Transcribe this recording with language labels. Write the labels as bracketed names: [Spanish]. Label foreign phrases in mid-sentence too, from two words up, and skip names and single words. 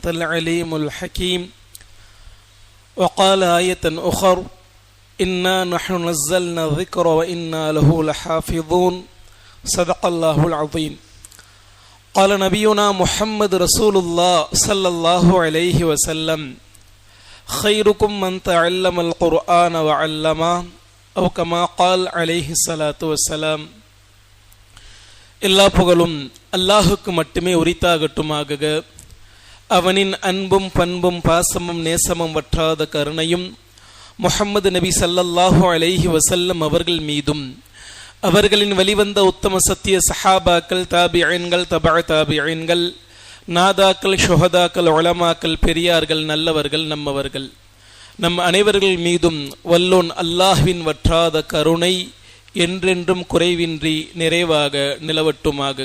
[Arabic] العليم الحكيم وقال آية أخرى إنا نحن نزلنا الذكر وإنا له لحافظون صدق الله العظيم قال نبينا محمد رسول الله صلى الله عليه وسلم خيركم من تعلم القرآن وعلمه أو كما قال عليه الصلاة والسلام. [Tamil] எல்லா புகழும் அல்லாஹுக்கு மட்டுமே உரித்தாகட்டுமாக. அவனின் அன்பும் பண்பும் பாசமும் நேசமும் வற்றாத கருணையும் முஹம்மது நபி [Arabic] صلى الله عليه وسلم [Tamil] அவர்கள் மீதும் அவர்களின் வழிவந்த உத்தம சத்திய சஹாபாக்கள், தாபிஈன்கள், [Arabic] تبع التابعين, [Tamil] நாதாக்கள், ஷுஹதாக்கள், உலமாக்கள், பெரியார்கள், நல்லவர்கள், நம்மவர்கள், நம் அனைவர்கள் மீதும் வல்லோன் அல்லாஹ்வின் வற்றாத கருணை என்றென்றும் குறைவின்றி நிறைவாக நிலவட்டுமாக.